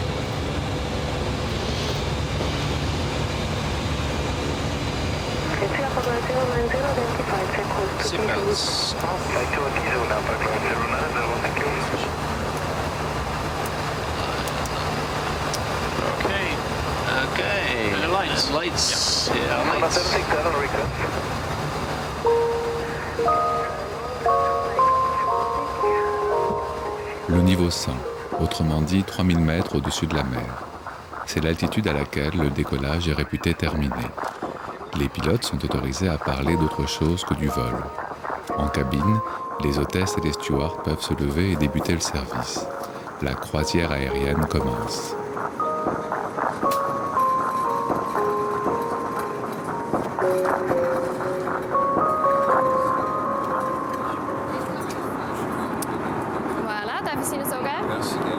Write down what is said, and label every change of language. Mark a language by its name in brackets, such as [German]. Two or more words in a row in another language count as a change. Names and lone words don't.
[English] Seatbelts off. Okay. Okay. And the lights. Lights. Yep. Yeah, lights. [French] Le niveau 100, autrement dit 3000 mètres au-dessus de la mer. C'est l'altitude à laquelle le décollage est réputé terminé. Les pilotes sont autorisés à parler d'autre chose que du vol. En cabine, les hôtesses et les stewards peuvent se lever et débuter le service. La croisière aérienne commence. Voilà, [German] darf ich Sie das sogar? [French] Merci.